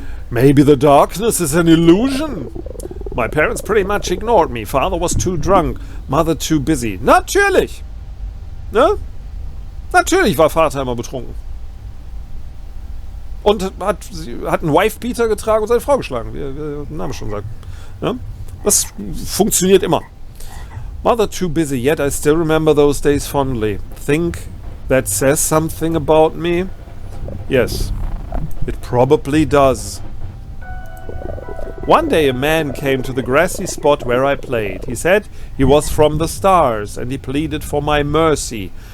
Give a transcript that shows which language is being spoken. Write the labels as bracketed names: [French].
[English] Maybe the darkness is an illusion. My parents pretty much ignored me. Father was too drunk, mother too busy. [German] Natürlich! Ne? Natürlich war Vater immer betrunken. Und hat einen Wife-Beater getragen und seine Frau geschlagen, wie der Name schon sagt. Ja? Das funktioniert immer. [English] Mother too busy, yet I still remember those days fondly. Think that says something about me? Yes, it probably does. One day a man came to the grassy spot where I played. He said he was from the stars and he pleaded for my mercy.